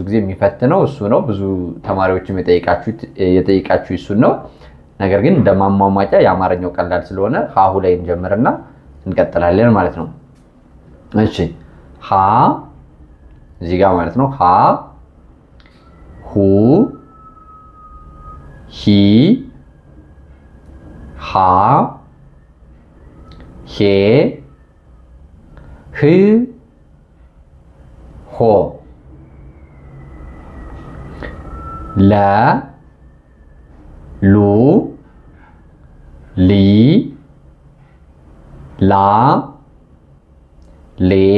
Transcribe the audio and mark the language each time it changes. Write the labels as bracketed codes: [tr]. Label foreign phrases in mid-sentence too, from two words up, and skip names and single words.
[am] ጊዜ የሚፈትነው እሱ ነው። ብዙ ተማሪዎችም የጠይቃችሁ እሱን ነው። ነገር ግን እንደማሟሟጫ የአማርኛው ቀላል ስለሆነ ሀሁ ላይ እንጀምርና እንቀጥላለን ማለት ነው። እሺ ሀ እዚህ ጋር ማለት ነው። ሀ ሁ ሂ ሃ ሄ ህ ሆ ለ ሉ ሊ ላ ሌ